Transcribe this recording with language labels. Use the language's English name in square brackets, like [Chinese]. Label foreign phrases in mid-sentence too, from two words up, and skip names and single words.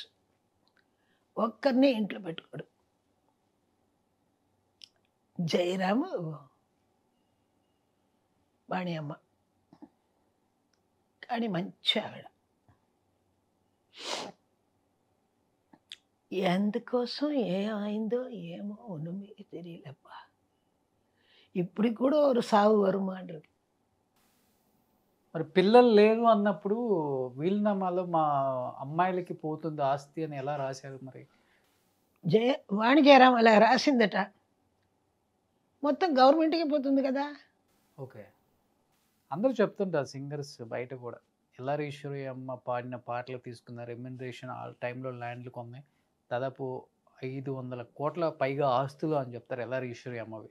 [Telugu] ఒక్కరిని ఇంట్లో పెట్టుకోడు. జయరాము, వాణి అమ్మ. కానీ మంచి ఆవిడ. ఎందుకోసం ఏమైందో ఏమో మీకు తెలియలేప్ప. [Tamil] இப்படி கூட ஒரு சாவு வருமான்றது. [Telugu] మరి పిల్లలు లేదు అన్నప్పుడు వీలునామాలో మా అమ్మాయిలకి పోతుంది ఆస్తి అని ఎలా రాశారు మరి? వాణిజ్యరాం అలా రాసిందట, మొత్తం గవర్నమెంట్కి పోతుంది కదా. ఓకే. అందరూ చెప్తుంటారు సింగర్స్ బయట కూడా, ఎల్ఆర్ ఈశ్వరి అమ్మ పాడిన పాటలు తీసుకున్న రెమ్యునరేషన్ ఆ టైంలో ల్యాండ్లు కొన్నాయి, దాదాపు 500 కోట్ల పైగా ఆస్తులు అని చెప్తారు ఎల్ఆర్ ఈశ్వరి అమ్మవి.